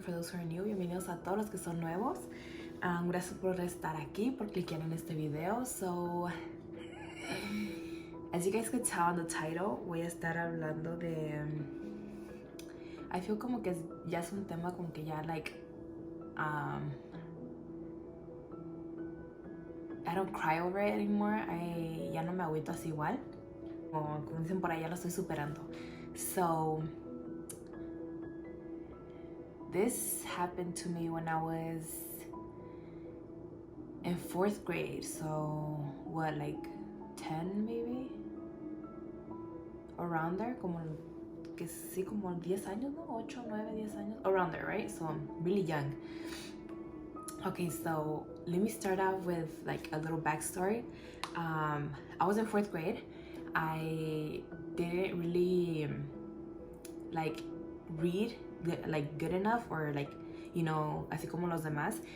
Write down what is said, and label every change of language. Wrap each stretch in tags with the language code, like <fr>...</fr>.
<en>For those who are new,</en> <es>bienvenidos a todos los que son nuevos. Gracias por estar aquí, por clicar en este video.</es> <en>So, as you guys could tell on the title,</en> <es>voy a estar hablando de...</es> <en>I feel</en> <es>como que ya es un tema como que ya like...</es> <en>I don't cry over it anymore.</en> <es>Ya no me agüito así igual. Como dicen por ahí, ya lo estoy superando.</es> <en>So... this happened to me when I was in 4th grade, so what, like 10 maybe? Around there,</en> <es>como que sí, como 10 años, no?</es> <en>8, 9, 10 años, around there, right? So I'm really young. Okay, so let me start out with like a little backstory. I was in 4th grade. I didn't really like read like good enough, or like, you know,</en> <es>así como los demás.</es>